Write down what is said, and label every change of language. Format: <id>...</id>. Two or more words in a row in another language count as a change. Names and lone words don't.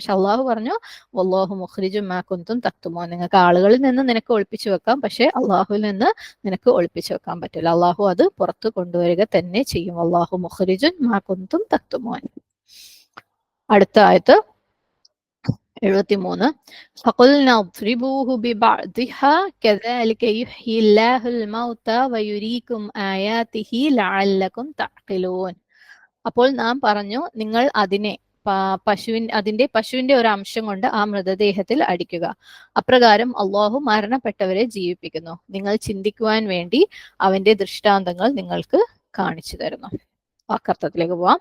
<ml>പക്ഷെ അള്ളാഹു പറഞ്ഞു</ml> <ar>والله مخرج ما كنتم تكتمون,</ar> <ml>നിങ്ങൾക്ക് ആളുകളിൽ നിന്ന് നിനക്ക് ഒളിപ്പിച്ചു വെക്കാം, പക്ഷെ അള്ളാഹുവിൽ നിന്ന് നിനക്ക് ഒളിപ്പിച്ചു വെക്കാൻ പറ്റില്ല. അള്ളാഹു അത് പുറത്തു കൊണ്ടുവരിക തന്നെ ചെയ്യും.</ml> <ar>والله مخرج ما كنتم تكتمون.</ar> <ml>അടുത്ത ആയത്ത് 73.</ml> <ar>فقلنا اضربوه ببعضها كذلك يحيي الله الموتى ويريكم آياته لعلكم تعقلون.</ar> <ml>അപ്പോൾ നാം പറഞ്ഞു, നിങ്ങൾ അതിനെ അതിന്റെ പശുവിന്റെ ഒരു അംശം കൊണ്ട് ആ മൃതദേഹത്തിൽ അടിക്കുക. അപ്രകാരം അള്ളാഹു മരണപ്പെട്ടവരെ ജീവിപ്പിക്കുന്നു. നിങ്ങൾ ചിന്തിക്കുവാൻ വേണ്ടി അവന്റെ ദൃഷ്ടാന്തങ്ങൾ നിങ്ങൾക്ക് കാണിച്ചു തരുന്നു. വാക്കർത്ഥത്തിലേക്ക് പോവാം.</ml>